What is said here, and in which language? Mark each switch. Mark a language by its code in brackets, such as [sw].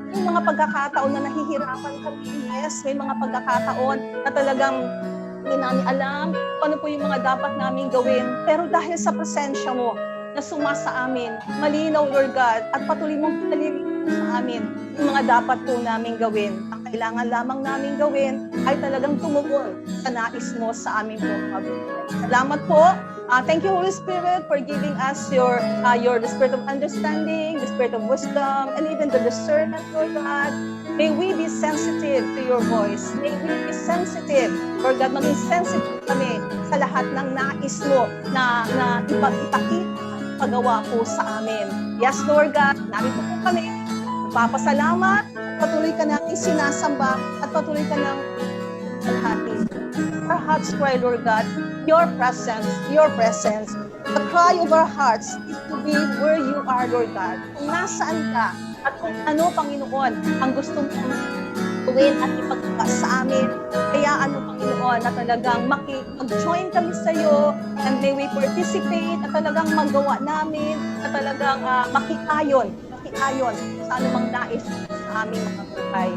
[tl] May mga pagkakataon na nahihirapan kami. Yes, may mga pagkakataon na talagang hindi namin alam kung ano po yung mga dapat namin gawin. Pero dahil sa presensya mo na sumasa amin, malinaw, Lord God, at patuloy mong pinalilinaw sa amin yung mga dapat po namin gawin. Ang kailangan lamang namin gawin ay talagang tumugon sa nais mo sa amin po mga buhay. Salamat po. [en] Thank you, Holy Spirit, for giving us your the spirit of understanding, the spirit of wisdom, and even the discernment, Lord God. May we be sensitive to your voice. May we be sensitive, [tl] Lord God, maging sensitive kami sa lahat ng nais mo na ipakita, pagawa po sa amin. Yes, Lord God, narito po kami. Nagpapasalamat, patuloy ka natin sinasamba, at patuloy ka nang alhati. [en] Our hearts cry, Lord God, your presence. The cry of our hearts is to be where you are, Lord God. [tl] Kung nasaan ka, at kung ano, Panginoon, ang gustong gawin at ipagbukas sa amin. Kaya Panginoon, na talagang mag-join kami sa iyo, [en] and may we participate, [tl] at talagang magawa namin, at talagang makiayon sa anumang nais sa aming mga buhay.